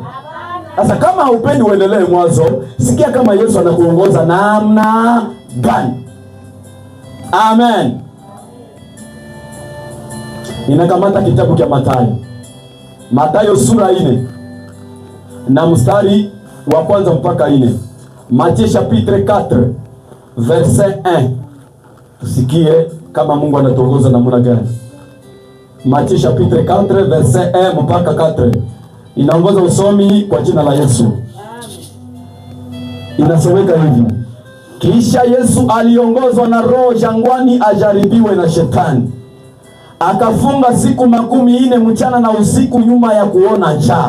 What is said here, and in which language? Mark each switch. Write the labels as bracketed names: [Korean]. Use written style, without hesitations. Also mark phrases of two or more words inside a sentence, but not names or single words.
[Swahili] Sasa kama haupendi uendelee mwanzo, sikia kama Yesu anakuongoza namna gani. Amen. Ninakamata kitabu cha Mathayo sura 4 na mstari wa kwanza mpaka 4. [French] Matthieu chapitre 4 verset 1. [Swahili] Tusikie kama Mungu anatuongoza namna gani. [French] Matthieu chapitre 4 verset 1 mpaka 4. [Swahili] Inaongoza usomi kwa jina la Yesu. Inasomeka hivi: kisha Yesu aliongozwa na Roho jangwani ajaribiwe na Shetani. Akafunga siku 40 mchana na usiku nyuma ya kuona njaa.